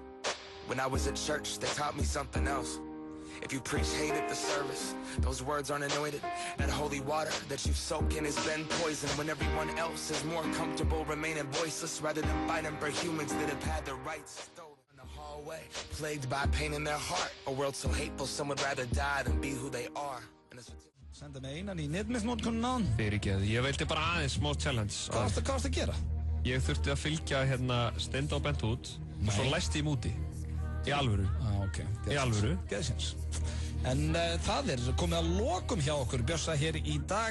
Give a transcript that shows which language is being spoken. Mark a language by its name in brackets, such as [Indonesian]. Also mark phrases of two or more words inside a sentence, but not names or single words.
[English] When I was at church, they taught me something else. If you preach hate at the service, those words aren't anointed. That holy water that you soak in has been poisoned when everyone else is more comfortable remaining voiceless rather than fighting for humans that have had their rights stolen. In the hallway, plagued by pain in their heart. A world so hateful, some would rather die than be who they are. [Icelandic] Senda mig einan í netmisnótkunna. Fyrirgeðu, ég vildi bara aðeins smá challenge. Hvað varstu að gera? Ég þurfti að fylgja Steinda og Bent út og svo læsti ég múti. Í alvöru. Ok. Í alvöru. Geðsins. En það er komið að lokum hjá okkur Bjössa hér í dag.